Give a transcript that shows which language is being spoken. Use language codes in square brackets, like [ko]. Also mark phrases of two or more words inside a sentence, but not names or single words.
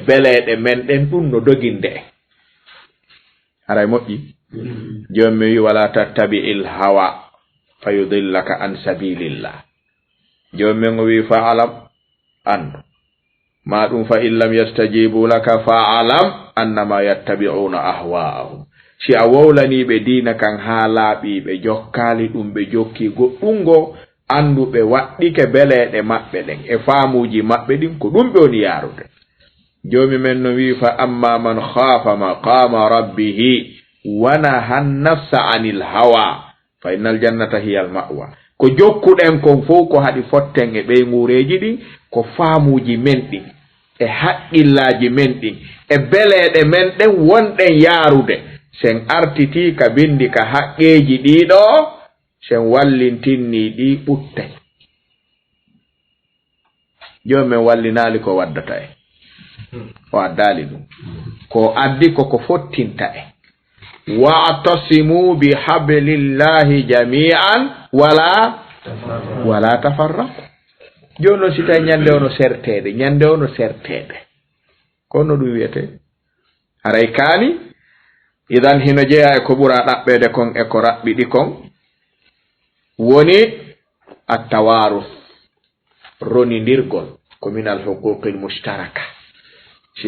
[ff] beleeɗe men ɗen ɗum no doginde en haray moƴƴi jooni mi wi [ar] ولا تتبع الهوى فيضلك عن سبيل الله [ff] jooni men o wi [ar] فاعلم [ff] andu ma ɗum fa [ar] إن لم يستجيبوا لك فاعلم أنما يتبعون أهواءهم [ff] si a wowlaniɓe diina kan haa laaɓiɓe jokkaali ɗum ɓe jokki goɗɗungo anduɓe waɗɗike beleeɗe maɓɓe ɗen e faamuji maɓɓe ɗin ko ɗum ɓe woni yaarude joomi men no wi [ar] فأما من خاف مقام ربه ونهى النفس عن الهوى فإن الجنة هي المأوى [ff] ko jokkuɗen kon fof ko haɗi fotten e ɓeyŋureji ɗin ko faamuji men ɗin e haqqillaji men ɗin e beleeɗe men ɗen wonɗen yaarude sen artiti ka bindi ka haqqeji ɗiɗo sen wallintinni ɗi ɓutte joni men wallinali ko waddata e o addali ɗum ko addi koko fottinta e [ar] واعتصموا بحبل الله جميعا ولا تفرقوا [ff] joni noon si tawi ñande ono sertede ñande ono sertede kono ɗum wiyete haray kaani idan hino jeeya e ko ɓura ɗaɓɓede kon e ko raɓɓiɗi kon woni attawarus ronidirgol ko [ar] من الحقوق المشتركة [ff] si